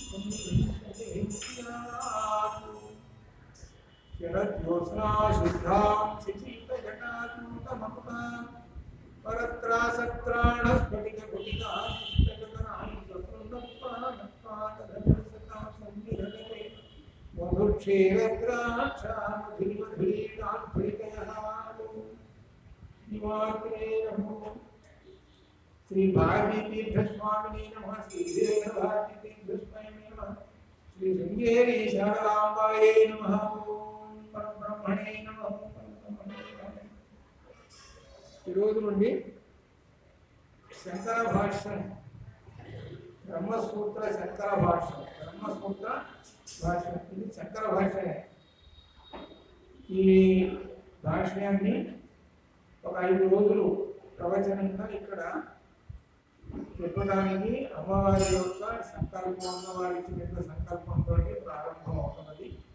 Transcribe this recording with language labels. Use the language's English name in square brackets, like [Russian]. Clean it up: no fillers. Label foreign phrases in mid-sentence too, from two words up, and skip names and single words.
[Sanskrit] शरज्योत्स्ना शुद्धां शिशितजटात्मकमकुटां परत्रासत्राणस्फटिककुटिकां पुस्तकधरां स्वतन्त्रपादपादधर्मसतां संविधते मधुक्षीरद्राक्षामधुरिमधुरीणात्फलितयः निवात्रे नमो। श्री भारतीतीर्थस्वामिने नमः। श्री वीरभारतीतीर्थस्वामिने नमः। श्री शृंगेरी शारदाम्बायै नमः। ब्रह्मणे नमः। [Telugu] ఈరోజు నుండి శంకర భాష్యం, బ్రహ్మసూత్ర శంకర భాష్యం, బ్రహ్మసూత్ర భాష్యం, ఇది శంకర భాష్యమే. ఈ భాష్యాన్ని ఒక 5 రోజులు ప్రవచనంగా ఇక్కడ చెప్పడానికి అమ్మవారి యొక్క సంకల్పం, అమ్మవారి ఇచ్చిన సంకల్పంతో ప్రారంభం అవుతున్నది.